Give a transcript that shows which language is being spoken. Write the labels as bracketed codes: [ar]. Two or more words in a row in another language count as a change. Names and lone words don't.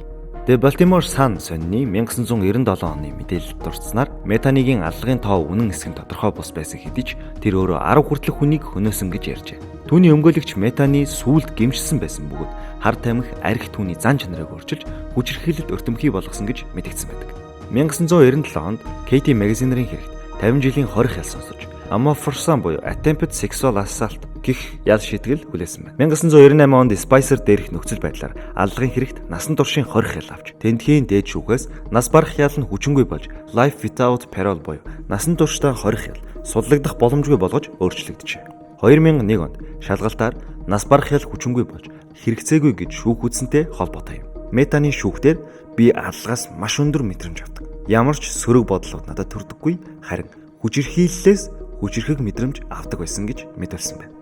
[mn] Балтимор Сан сонины 1997 оны мэдээлэлд дурдсанаар Метаныгийн аллагын тоо үнэн эсэх нь тодорхой бус байсан хэдий ч тэр өөрөө 10 хүртэлх хүнийг хөнөөсөн гэж ярьжээ. Түүний өмгөөлөгч Метаны сүүлд гэмшсэн байсан бөгөөд хар тамхи арх түүний зан чанарыг өөрчилж хүчирхийлэлд өртөмхий болгосон гэж мэдэгдсэн байдаг. 1997 онд Кэти магазинерийн хэрэгт 50 жилийн хорих ял сонсож Amorphosan буюу [en] attempted sexual assault [mn] гэх ял шийтгэл хүлээсэн байна. 1998 онд Спайсер дээрх нөхцөл байдлаар аллагын хэрэгт насан туршийн хорих ял авч тентхийн дээд шүүхээс нас барах ял нь хүчингүй болж [en] life without parole [mn] буюу насан туршдаа хорих ял судлагдах боломжгүй болгож өөрчлөгдөжээ. 2001 онд шалгалтаар нас барах ял хүчингүй болж хэрэгцээгүй гэж шүүх үзсэнтэй холбоотой юм. Метаны шүүхтэр би аллагаас маш өндөр мэдрэмж авдаг. Ямар ч сөрөг бодлууд надад төрдөггүй, харин хүчирхийллээс хүчирхэг мэдрэмж авдаг байсан гэж мэдүүлсэн байна.